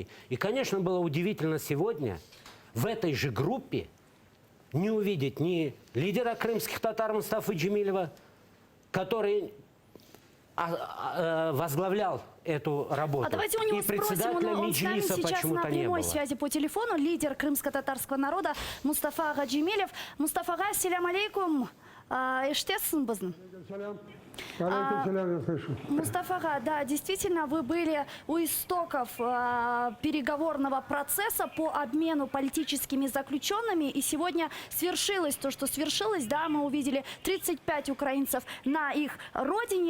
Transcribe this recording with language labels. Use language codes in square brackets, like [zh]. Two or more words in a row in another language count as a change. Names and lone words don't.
[ru] И, конечно, было удивительно сегодня в этой же группе не увидеть ни лидера крымских татар Мустафы Джемилева, который возглавлял эту работу. А давайте у него и спросим, председателя он с нами Меджлиса сейчас почему-то на не прямой было. связи по телефону, лидер крымско-татарского народа Мустафа Гаджимилев. [crh] Мустафа ага, селям алейкум, эштессен бізін. [ru] Я слышу. Мустафа ага, да, действительно, вы были у истоков переговорного процесса по обмену политическими заключенными, и сегодня свершилось то, что свершилось, да, мы увидели 35 украинцев на их родине.